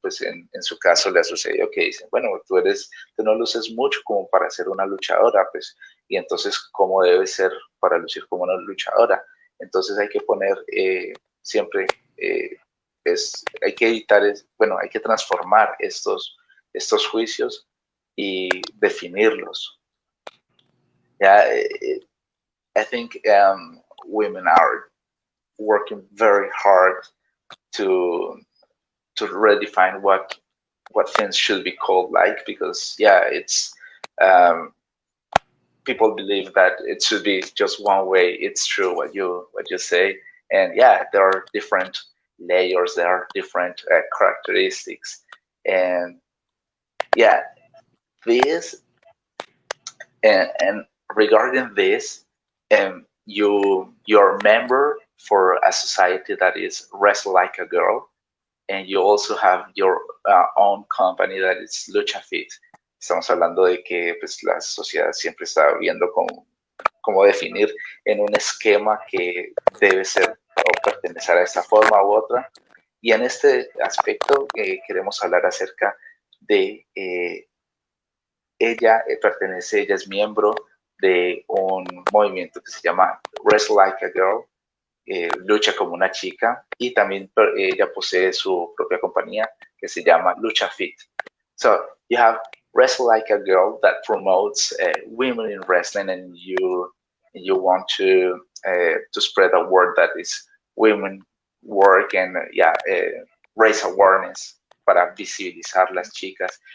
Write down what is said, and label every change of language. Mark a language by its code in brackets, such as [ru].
[es] Pues en su caso le ha sucedido que dicen, bueno, tú no luces mucho como para ser una luchadora, pues, y entonces, ¿cómo debe ser para lucir como una luchadora? Entonces hay que poner siempre, hay que evitar, hay que transformar estos juicios y definirlos. [en] Yeah, I think women are working very hard to redefine what things should be called, like, because it's people believe that it should be just one way. It's true what you say, And yeah, there are different layers, there are different characteristics. And yeah, this, and regarding this, you're a member for a society that is Wrestle Like a Girl, and you also have your own company that is Lucha Fit. [es] Estamos hablando de que pues, la sociedad siempre está viendo cómo definir en un esquema que debe ser o pertenecer a esta forma u otra. Y en este aspecto queremos hablar acerca de ella ella es miembro de un movimiento que se llama Wrestle Like a Girl, lucha como una chica, y también ella posee su propia compañía que se llama Lucha Fit. [en] So you have Wrestle Like a Girl that promotes women in wrestling, and you want to spread a word that is women work and raise awareness [es] para visibilizar las chicas.